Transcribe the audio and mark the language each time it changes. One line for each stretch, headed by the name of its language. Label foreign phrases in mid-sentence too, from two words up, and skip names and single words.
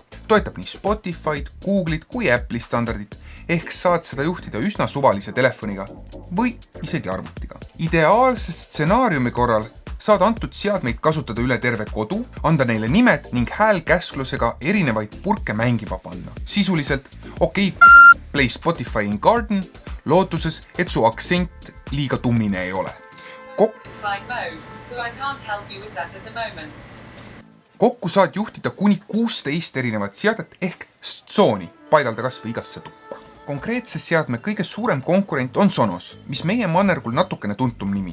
Estonian: Toetab nii Spotify'd, Google'id kui Apple'i standardid, ehk saad seda juhtida üsna suvalise telefoniga või isegi arvutiga. Ideaalse stsenaariumi korral saad antud seadmeid kasutada üle terve kodu, anda neile nimed ning häälkäsklusega erinevaid purke mängima panna. Sisuliselt,
English: play Spotify in garden,
Estonian: lootuses, et su aktsent liiga tummine ei ole. Kokku saad juhtida kuni 16 erinevat seadet ehk stsooni, paigaldada kas või igasse tuppa. Konkreetse seadme kõige suurem konkurent on Sonos, mis meie mannergul natukene tuntum nimi.